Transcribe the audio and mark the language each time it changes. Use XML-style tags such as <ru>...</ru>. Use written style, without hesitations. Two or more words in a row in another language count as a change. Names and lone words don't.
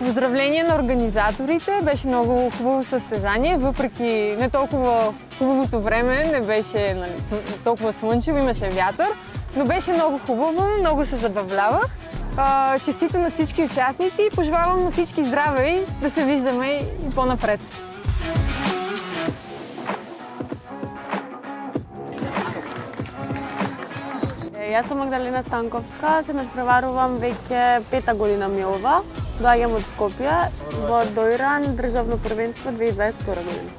<bg>Поздравление на организаторите, беше много хубаво състезание, въпреки не толкова хубавото време, не беше толкова слънчево, имаше вятър, но беше много хубаво, много се забавлявах. Честито на всички участници и пожелавам на всички здраве и да се виждаме и по-напред.</bg> <mk>Јас сум Магдалина Станковска, се надпреварувам веќе 5-та година ми ова. Доаѓам од Скопје во Дојран државно првенство 2022 година.</mk>